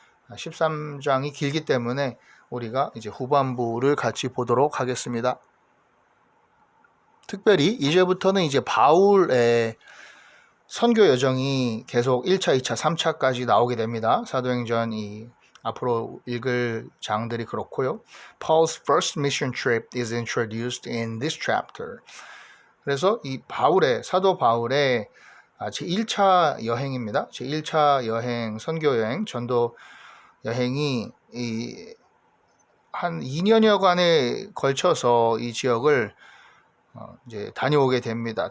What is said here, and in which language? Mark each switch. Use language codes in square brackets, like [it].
[ko] 13장이 길기 때문에 우리가 이제 후반부를 같이 보도록 하겠습니다. 특별히 이제부터는 이제 바울의 선교 여정이 계속 1차, 2차, 3차까지 나오게 됩니다. 사도행전 이 앞으로 읽을 장들이 그렇고요. [en] Paul's first mission trip is introduced in this chapter. [ko] 그래서 이 사도 바울의 제1차 여행입니다. 제1차 여행, 선교 여행, 전도 여행이 한 2년여간에 걸쳐서 이 지역을 이제 다녀오게 됩니다.